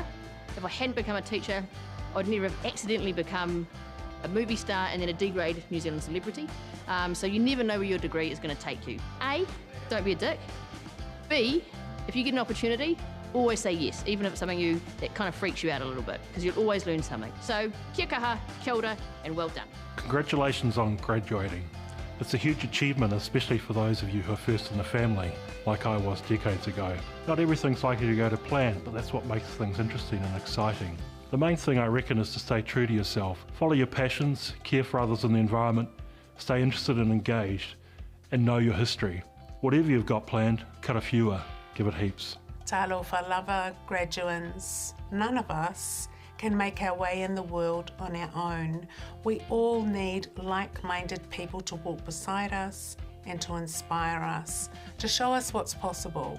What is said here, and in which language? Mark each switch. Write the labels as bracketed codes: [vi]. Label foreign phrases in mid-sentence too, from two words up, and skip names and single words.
[en] If I hadn't become a teacher, I would never have accidentally become a movie star and then a D-grade New Zealand celebrity. So you never know where your degree is going to take you. A, don't be a dick. B, if you get an opportunity, always say yes, even if it's something that kind of freaks you out a little bit, because you'll always learn something. [mi] So kia kaha, kia ora, [en] and well done. Congratulations on graduating. It's a huge achievement, especially for those of you who are first in the family, like I was decades ago. Not everything's likely to go to plan, but that's what makes things interesting and exciting. The main thing I reckon is to stay true to yourself. Follow your passions, care for others and the environment, stay interested and engaged, and know your history. Whatever you've got planned, [mi] kara whiua, [en] give it heaps. [sm] Talofa lava [en] graduates, none of us can make our way in the world on our own. We all need like-minded people to walk beside us and to inspire us, to show us what's possible.